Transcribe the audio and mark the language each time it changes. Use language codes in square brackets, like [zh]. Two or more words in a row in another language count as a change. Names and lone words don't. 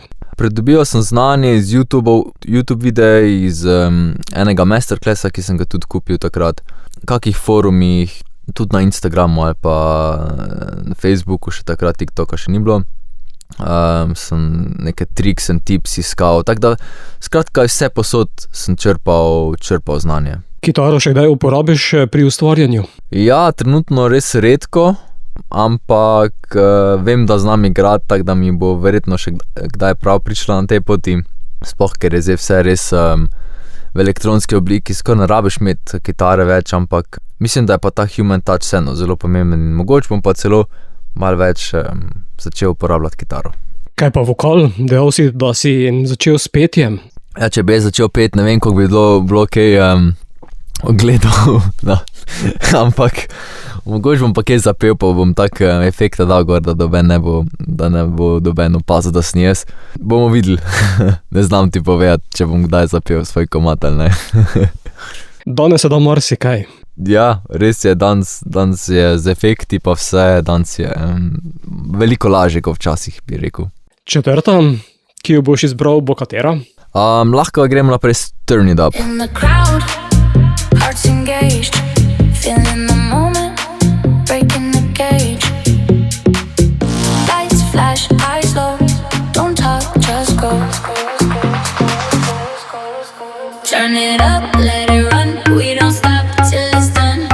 [sl] Pridobival sem znanje iz YouTube videi, iz enega masterclassa, ki sem ga tudi kupil takrat, kakih forumih, tudi na Instagramu ali pa na Facebooku, še takrat TikToka še ni bilo. Sem neke [en] triks and tips [sl] iskal, tako da skratka vse posod sem črpal znanje. Kitaro še kdaj uporabiš pri ustvarjanju? Ja, trenutno res redko, ampak vem, da znam igrati, tako da mi bo verjetno še kdaj prav prišla na tej poti, sploh ker je zdaj vse res v elektronski obliki, skoraj ne rabiš imeti kitare več, ampak mislim, da je pa ta [en] human touch [sl] vseeno zelo pomemben in mogoče bom pa celo malo več začel uporabljati kitaro. Kaj pa vokal? Dejal si, da si začel s petjem? Ja, če bi jaz začel pet, ne vem, koliko bi bilo kaj ogledal, ampak mogoče bom pa kaj zapel, pa bom tak efekta dal gor, da ne bo doben opazil, da sem jaz. Bomo videli, ne znam ti povedati, če bom kdaj zapel svoj komad ali ne. Danes se da marsikaj. Ja, res je, danes je z efekti pa vse, danes je veliko lažje kot včasih, bi rekel. Četrta, ki jo boš izbral, bo katera? Lahko gremo naprej s Turn It Up. [en] In the crowd, hearts engaged, feeling the moment, breaking the cage. Lights flash, eyes low, don't talk, just go. Turn it up, let it run, we don't stop till it's done.